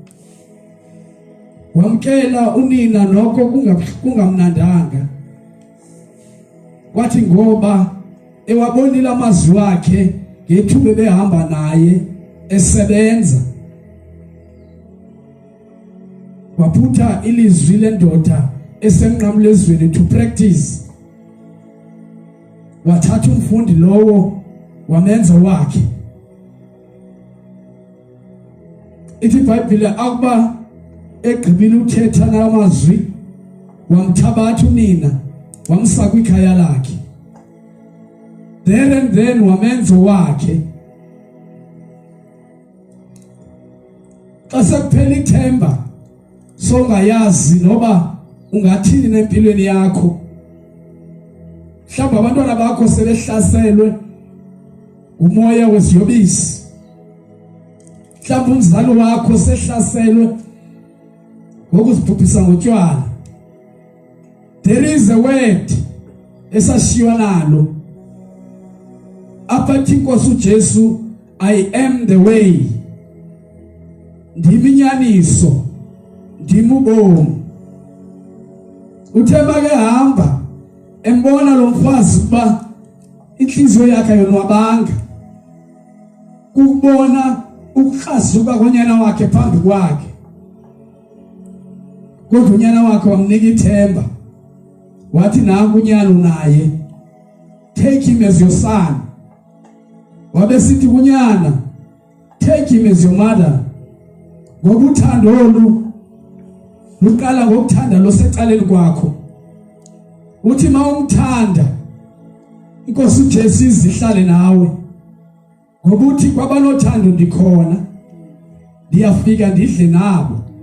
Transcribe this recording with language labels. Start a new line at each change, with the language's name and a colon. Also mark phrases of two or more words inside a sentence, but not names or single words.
Xhosa: Wamkela unina nokho kungamnandanga, kwathi ngoba ewabonile amazwi akhe ngethuba behamba naye esebenza, waphutha ilizwi lendoda esenqamlezweni
English: to practice.
Xhosa: Wathatha umfundi lowo wamenza wakhe. Ithi iBhayibheli akuba egqibile uthetha namazwi, wamthabatha unina wamsa kwikhaya lakhe.
English: There and then
Xhosa: wamenza wakhe. Xa sekuphela ithemba songayazi noba ungathini nempilweni yakho, mhlawumbe abantwana bakho sebehlaselwe umoya weziyobisi, mhlawumbe umzali wakho sehlaselwe ngokuzibhubhisa ngotshwala.
English: There is a word
Xhosa: esashiywa nalo apha inkosi uJesu,
English: I am the way,
Xhosa: ndiminyaniso, ndimubomu. Uthe make hamba embona lo mfazi kuba inhliziyo yakhe yonwabanga, kubona ukukhasuka konyana wakhe phambi kwakhe, kodwa unyana wakhe wamnika ithemba, wathi nanku unyana unaye,
English: take him as your son.
Xhosa: Wabesithi kunyana,
English: take him as your mother.
Xhosa: Ngoba uthando olu luqala ngokuthanda lo secaleni kwakho. Uthi mawumthanda inkosi uJesu izihlale nawe, ngoba uthi kwabanothando ndikhona, ndiyafika ndidle nabo.